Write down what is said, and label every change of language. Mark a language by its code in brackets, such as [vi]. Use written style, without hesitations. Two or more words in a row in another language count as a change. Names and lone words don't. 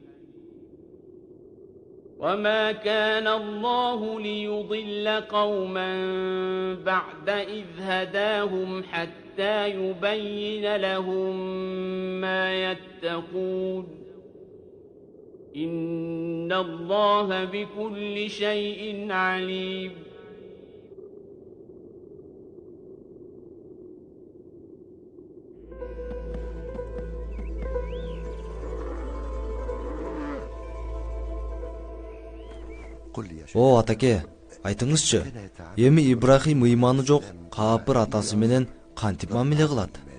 [ar] وما كان الله ليضل قوما بعد إذ هداهم حتى يبين لهم ما يتقون إن الله بكل شيء عليم [ky] О атаке, айтыңызчы, эми Ибрахим ыйманы жок каапыр атасы менен кантип мамиле кылат?